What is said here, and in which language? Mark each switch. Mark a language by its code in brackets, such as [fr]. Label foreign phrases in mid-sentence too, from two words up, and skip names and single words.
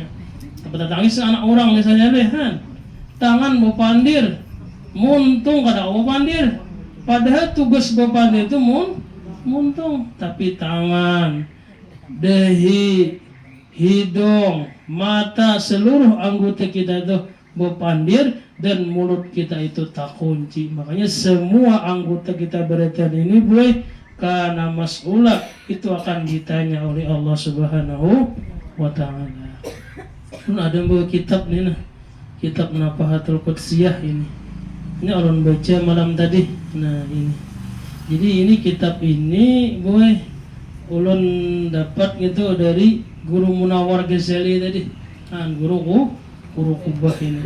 [bjn] Tapi tangis anak orang misalnya deh kan. Tangan bapandir, muntung kada bapandir. Padahal tugas bapandir itu muntung, tapi tangan, dahi, hidung, mata, [id] seluruh anggota kita itu bepandir dan mulut kita itu tak kunci. Makanya semua anggota kita berada ini boleh karena mas'ula itu akan ditanya oleh Allah [ar] Subhanahu wa taala. [bjn] Ada buku kitab ni nah. [id] Kitab Nafahatul Qudsiyah ini. Ini orang baca malam tadi. Nah, ini. [bjn] Jadi ini kitab ini boy ulun dapat gitu dari Guru Munawar Ghazali tadi, guru Kubah ini.